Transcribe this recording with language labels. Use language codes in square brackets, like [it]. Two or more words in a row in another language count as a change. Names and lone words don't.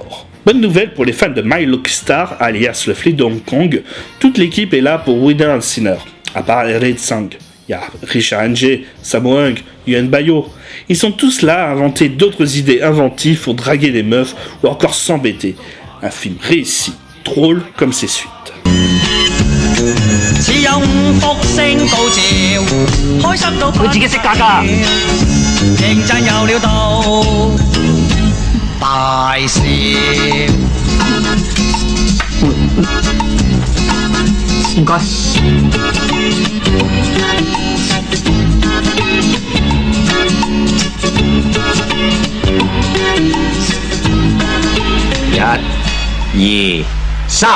[fr] Bonne nouvelle pour les fans de My Lucky Star, alias le flic de Hong Kong, toute l'équipe est là pour Winner and Sinner, à part Red Sang. Il y a Richard Ng, Sammo Hung, Yuen Bayo. Ils sont tous là à inventer d'autres idées inventives pour draguer les meufs ou encore s'embêter. Un film réussi, drôle comme ses suites. [yue] 似有五福星高照，開心到佢自己識價㗎，認真有料到大笑。唔該。1、2、3。